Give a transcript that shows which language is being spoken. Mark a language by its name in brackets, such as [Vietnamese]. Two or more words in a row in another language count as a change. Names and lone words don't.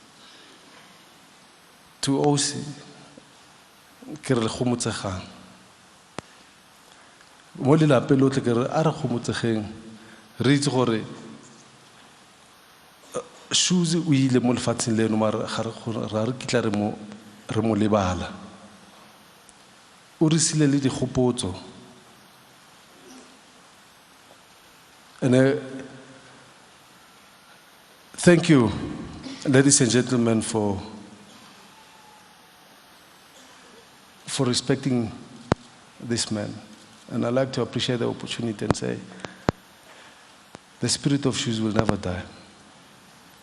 [Tswana] To OC ke re le gomotsegang mo lelapeng lotlhe ke re a re gomotsegeng re itse gore Shoes o ile mo lefatsheng leno mara ga re kitla re mo lebala o re sile le digopotso. [English] And thank you, ladies and gentlemen, for respecting this man. And I'd like to appreciate the opportunity and say, the spirit of Shoes will never die.